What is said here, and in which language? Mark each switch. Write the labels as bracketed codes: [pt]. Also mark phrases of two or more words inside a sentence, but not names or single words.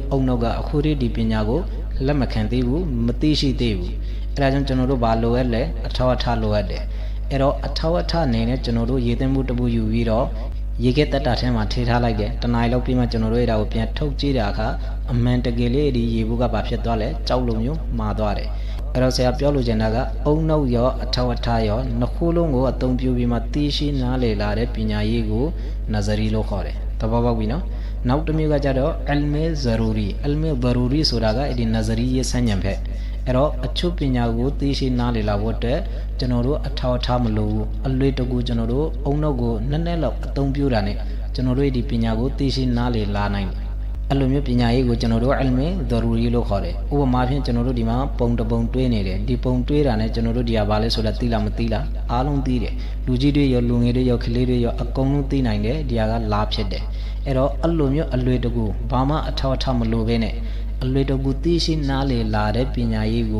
[my] အုံနောက်ကအခုဒီပညာကိုလက်မခံသေးဘူးမသိရှိသေးဘူးအဲ့ဒါကြောင့်ကျွန်တော်တို့ဘာလိုအပ်လဲအထောက်အထားလိုအပ်တယ်အဲ့တော့အထောက်အထားအနေနဲ့ကျွန်တော်တို့ရေသိမ်းမှုတပူယူပြီးတော့ရေကဲတက်တာထဲမှာထိထားလိုက်တယ်တနားရီလောက်ပြီးမှကျွန်တော်တို့အဲ့ဒါကိုပြန်ထုတ်ကြည့်တာအခါအမှန်တကယ်လေးဒီရေဘူးကဘာဖြစ်သွားလဲကြောက်လို့မျိုးမာသွားတယ်အဲ့တော့ဆရာပြောလို့ချင်တာကအုံနောက်ရောအထောက်အထားရောနှစ်ခုလုံးကိုအသုံးပြုပြီးမှသိရှိနားလည်လာတဲ့ပညာရေးကိုနဇရီလို့ခေါ်တယ်သ ဘောပေါက်ပြီနော်နောက်တစ်မျိုးကကြတော့ [ar] علم ضروري علم ضروري [my] ဆိုတာကအဲ့ဒီနဇရီရဲ့ဆန်းညံဖက်အဲ့တော့အချုပ်ပညာကိုသိရှိနားလည်လာဖို့အတွက်ကျွန်တော်တို့အထောက်အ ထားမလိုဘူးအလွေတကူကျွန်တော်တို့အုံနောက်ကိုနည်းနည်းလောက်အသုံးပြုတာနဲ့ကျွန်တော်တို့ဒီပညာကိုသိရှိနားလည်လာနိုင်တယ်အဲ့လိုမျိုးပညာရေးကိုကျွန်တော်တို့ [ar] علم ضروري [my] လို့ခေါ်တယ်ဥပမာဖြင့်ကျွန်တော်တို့ဒီမှာပုံတပုံတွေးနေတယ်ဒီပုံတွေးတာနဲ့ကျွန်တော်တို့ဒီဟာဘာလဲဆိုတာသိလားမသိလားအားလုံးသိတယ်လူကြီးတွေရောလူငယ်တွေရောကလေးတွေရောအကုန်လုံးသိနိုင်တယ်ဒီဟာကလာဖြစ်တယ်အဲ့တော့အဲ့လိုမျိုးအလွေတကူဘာမှအထောက်အထားမလိုဘဲနဲ့အလွေတကူသိရှိနားလည်လာတဲ့ပညာရေးကို